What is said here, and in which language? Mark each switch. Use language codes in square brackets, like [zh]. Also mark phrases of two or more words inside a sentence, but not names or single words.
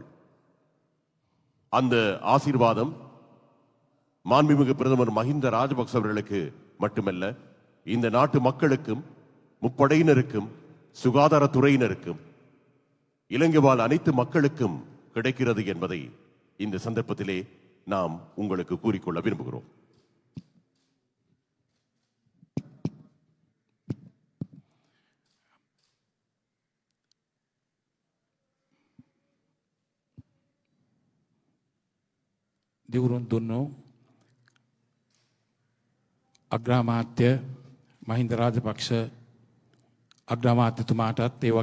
[ta] அந்த ஆசீர்வாதம் மாண்புமிகு பிரதமர் மஹிந்த ராஜபக்ச அவர்களுக்கு மட்டுமல்ல, இந்த நாட்டு மக்களுக்கும் முப்படையினருக்கும் சுகாதாரத்துறையினருக்கும் இலங்கை வாழ் அனைத்து மக்களுக்கும் கிடைக்கிறது என்பதை இந்த சந்தர்ப்பத்திலே நாம் உங்களுக்கு கூறிக்கொள்ள விரும்புகிறோம். [si] දිවුරුන් දුන්නු අග්‍රාමාත්‍ය මහින්ද රාජපක්ෂ අග්‍රාමාත්‍යතුමාටත් ඒ